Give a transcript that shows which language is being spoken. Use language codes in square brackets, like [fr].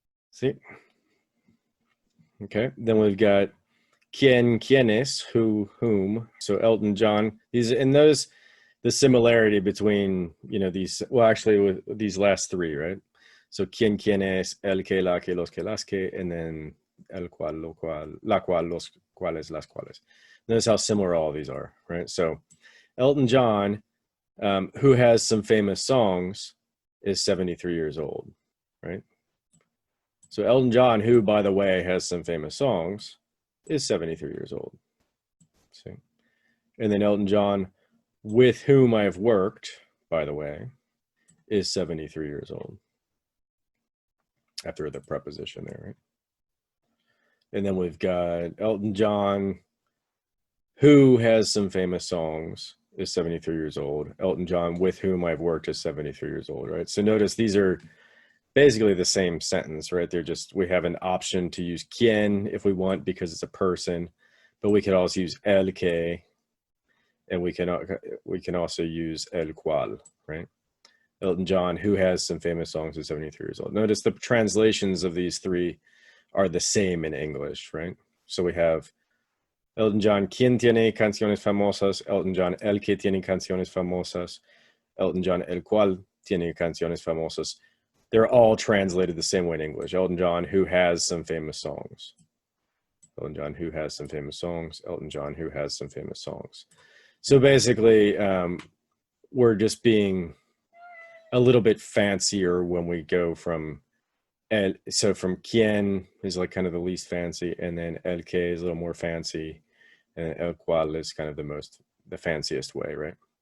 [en] See? Okay, then we've got quienes, who, whom. So Elton John, these, and those, the similarity between, you know, these, well, actually with these last three, right? [es] So quienes, el que, la que, los que, las que, and then el cual, lo cual, la cual, los cuales, las cuales. [en] Notice how similar all of these are, right? So Elton John, who has some famous songs, is 73 years old, right? So Elton John, who, by the way, has some famous songs, is 73 years old. See? And then Elton John, with whom I've worked, by the way, is 73 years old. After the preposition there, right? And then we've got Elton John, who has some famous songs, is 73 years old. Elton John, with whom I've worked, is 73 years old, right? So notice these are basically the same sentence, right? They're just, we have an option to use quien if we want because it's a person, but we could also use el que, and we can also use el cual, right? Elton John, who has some famous songs, is 73 years old. Notice the translations of these three are the same in English, right? So we have [es] Elton John, quien tiene canciones famosas, Elton John, el que tiene canciones famosas, Elton John, el cual tiene canciones famosas. [en] They're all translated the same way in English. Elton John, who has some famous songs. Elton John, who has some famous songs. Elton John, who has some famous songs. So basically, we're just being a little bit fancier when we go from, and so from quien is like kind of the least fancy, and then el que is a little more fancy, and el cual is kind of the fanciest way, right?